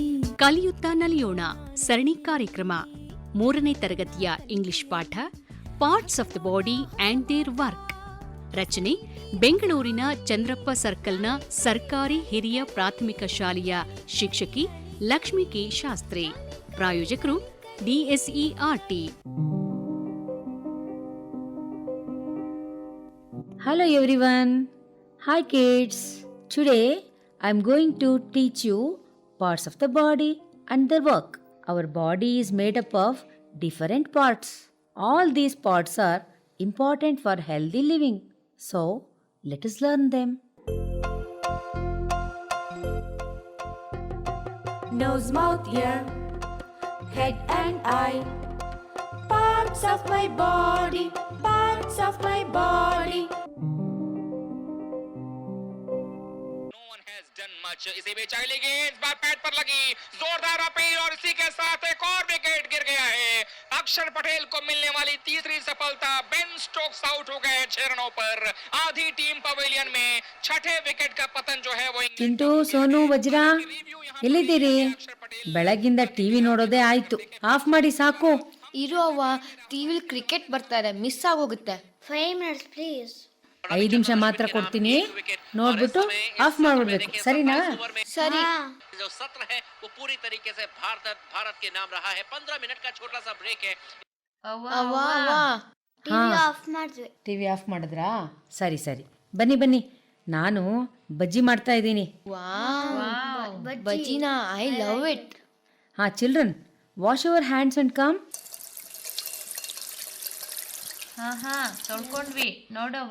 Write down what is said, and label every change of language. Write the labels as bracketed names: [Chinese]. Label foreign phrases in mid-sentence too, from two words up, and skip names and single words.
[Kannada] ಕಲಿಯುತ್ತಾ ನಲಿಯೋಣ ಸರಣಿ ಕಾರ್ಯಕ್ರಮ. 3ನೇ ತರಗತಿಯ ಇಂಗ್ಲಿಷ್ ಪಾಠ ಪಾರ್ಟ್ಸ್ ಆಫ್ ದ ಬಾಡಿ ಆ್ಯಂಡ್ ದೇರ್ ವರ್ಕ್. ರಚನೆ ಬೆಂಗಳೂರಿನ ಚಂದ್ರಪ್ಪ ಸರ್ಕಲ್ನ ಸರ್ಕಾರಿ ಹಿರಿಯ ಪ್ರಾಥಮಿಕ ಶಾಲೆಯ ಶಿಕ್ಷಕಿ ಲಕ್ಷ್ಮೀ ಕೆ ಶಾಸ್ತ್ರಿ. ಪ್ರಾಯೋಜಕರು DSERT. [English] Hello everyone. Hi kids. Today I am going to teach you parts of the body and their work. Our body is made up of different parts. All these parts are important for healthy living. So, let us learn them. Nose, mouth, ear, head and eye. Parts of my body, parts of my body. [Hindi] इसी बीच अगली गेंद बार पैड पर लगी, जोरदार अपील और इसी के साथ एक और विकेट गिर गया है. अक्षर पटेल को मिलने वाली तीसरी सफलता. बेन स्टोक्स आउट हो गए 6 रनों पर. आधी टीम पवेलियन में. छठे विकेट का पतन जो है वो [Kannada] ಚಿಂಟು, ಸೋನು, ವಜ್ರ ಎಲ್ಲಿದ್ದೀರಿ? ಬೆಳಗಿಂದ ಟಿವಿ ನೋಡೋದೇ ಆಯ್ತು. ಆಫ್ ಮಾಡಿ ಸಾಕು. ಇರೋ ಅವ್ವ, ಟಿವಿಲಿ ಕ್ರಿಕೆಟ್ ಬರ್ತಾರೆ, ಮಿಸ್ ಆಗೋಗುತ್ತೆ. [English] 5 minutes please. [Kannada] 5 ನಿಮಿಷ ಮಾತ್ರ ಕೊಡ್ತೀನಿ, ನೋಡ್ಬಿಟ್ಟು ಆಫ್ ಮಾಡ್ಬಿಡ್ಬೇಕು, ಸರಿನಾ? ಸರಿ. [Hindi] जो सत्र है वो पूरी तरीके से भारत के नाम रहा है. 15 मिनट का छोटा सा ब्रेक है. [Kannada] ಅವ್ವ TV ಆಫ್ ಮಾಡಿದ್ವಿ. ಟಿವಿ ಆಫ್ ಮಾಡಿದ್ರಾ? ಸರಿ ಸರಿ, ಬನ್ನಿ ಬನ್ನಿ, ನಾನು ಬಜ್ಜಿ ಮಾಡ್ತಾ ಇದ್ದೀನಿ. [English] ಬಜ್ಜಿನಾ? I love it. Ha children, wash your hands and come. [Kannada] ತೊಳ್ಕೊಂಡ್ವಿ ನೋಡವ್ವ.